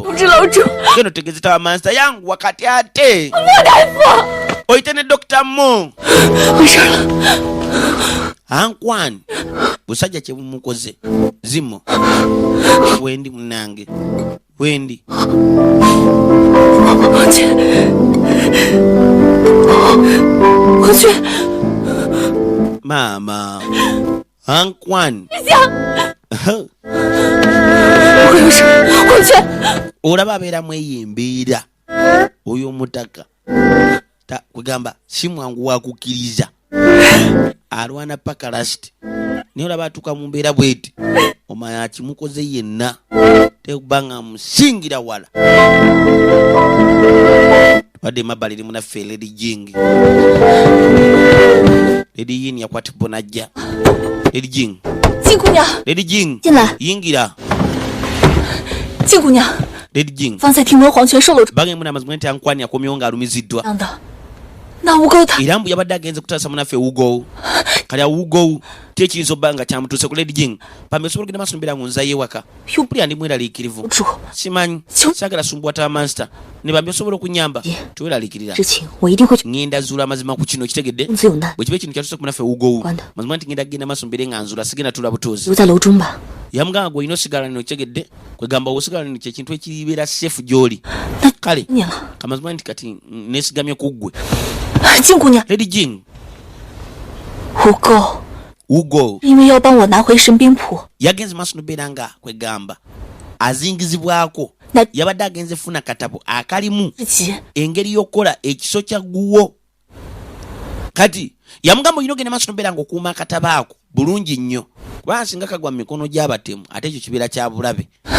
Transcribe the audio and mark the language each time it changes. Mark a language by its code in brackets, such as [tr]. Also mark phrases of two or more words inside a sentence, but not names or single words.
[zh] 不知楼主， [lg] geno tegeze tawa master yangu wakati ate [zh] 莫大夫， [lg] oyite ne Dr. Mo [zh] 没事了。 [lg] ankwani busajja kye bumukoze zimo wendi munange wendi [zh] 王娟，王娟， [lg] mama ankwani [zh] 不会有事。王娟， [lg] olaba abeeramu eyo embeera oyo omutaka kwegamba si mwangu wakukkiriza alwana paka lasiti naye olaba atuuka mu mbeera bweti omanya akimukoze yenna tekuba nga amusingira wala tubadde emabbali eri munaffe Lady Jing Lady Yin yakwatibwa najja Lady Jing [zh] 金姑娘， [lg] Lady Jing [zh] 进来。 [lg] yingira [zh] 金姑娘， [lg] Lady Jing [zh] 方才听闻黄泉受了 [lg] bagenda muna amazima nti ankwani akomyewo ng'alumiziddwa [zh] 伤的，那无垢他 [lg] era mbu yabadde agenze kutaasa munaffe ewugowu kali awugowu tekiyinza obba nga kyamutuuse ku Lady Jing pambe osobola ogenda maaso nobeera ngonzayo ewaka pulya ndi mweraliikirivu [zh] 主， [lg] simanyi saagala sumbuwa ta master ne bambi osobola okunyamba teweraliikirira [zh] 事情我一定会去。 [lg] ngenda zuula amazima ku kino kitegedde [zh] 公子有难， [lg] bwe kiba ekintu kyatuuse ku munaffe ewugowu Kwanda. mazima nti ngenda kugenda maaso mbeere nga nzuula sigenda tuula butuuzi [zh] 留在楼中吧。 [lg] yamugamba gwe olina osigala nino kitegedde kwegamba osigala nino kyekintu ekiribeera seefu gy'oli [zh] 那 [lg] kale [zh] 你了， [lg] kamazima nti kati neesigamye ku ggwe [zh] 金姑娘， [lg] Lady Jing [zh] 无垢， [lg] wugo [zh] 因为要帮我拿回神兵谱， [lg] yagenze maaso nobeera nga kwegamba azingizibwako na yabadde agenze funa katabo akalimu [zh] 自己 [lg] engeri y'okukola ekiso kya guwo kati yamugamba olina ogenda maaso nobeera nga okuuma akatabo ako bulungi nnyo kubanga singa kagwa mu mikono gy'abatemu ate ekyo kibeera kya bulabe